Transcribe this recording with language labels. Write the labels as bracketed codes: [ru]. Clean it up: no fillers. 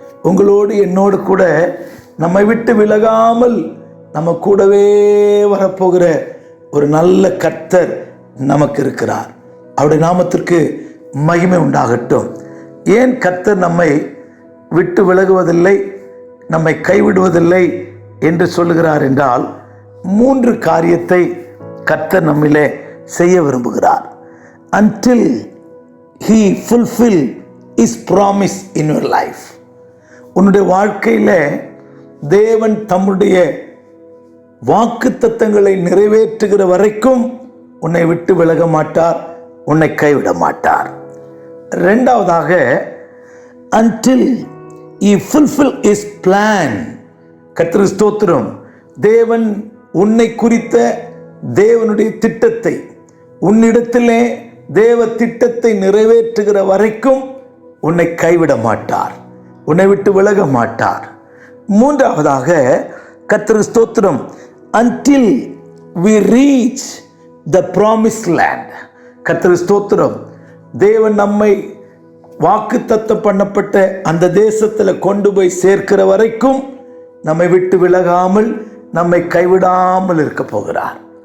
[ta] உங்களோடு என்னோடு கூட நம்மை விட்டு விலகாமல் நம்ம கூடவே வரப்போகிற ஒரு நல்ல கர்த்தர் நமக்கு இருக்கிறார். அவருடைய நாமத்திற்கு மகிமை உண்டாகட்டும். ஏன் கர்த்தர் நம்மை விட்டு விலகுவதில்லை, நம்மை கைவிடுவதில்லை என்று சொல்லுகிறார் என்றால், 3 காரியத்தை கர்த்தர் நம்மிலே செய்ய விரும்புகிறார். [en] Until he fulfill his promise in your life. [ta] உன்னுடைய வாழ்க்கையில் தேவன் தம்முடைய வாக்குத்தத்தங்களை நிறைவேற்றுகிற வரைக்கும் உன்னை விட்டு விலக மாட்டார், உன்னை கைவிட மாட்டார். [en] 2வதாக, until he fulfill his plan. [ta] கர்த்தருக்கு ஸ்தோத்திரம். தேவன் உன்னை குறித்த தேவனுடைய திட்டத்தை, உன்னிடத்திலே தேவ திட்டத்தை நிறைவேற்றுகிற வரைக்கும் உன்னை கைவிட மாட்டார், உன்னை விட்டு விலக மாட்டார். [en] 3வதாக, [ta] கர்த்தருக்கு ஸ்தோத்திரம், [en] until we reach the promised land. [ta] கர்த்தருக்கு ஸ்தோத்திரம். தேவன் நம்மை வாக்குத்தத்தம் பண்ணப்பட்ட அந்த தேசத்தில் கொண்டு போய் சேர்க்கிற வரைக்கும் நம்மை விட்டு விலகாமல் நம்மை கைவிடாமல் இருக்க போகிறார்.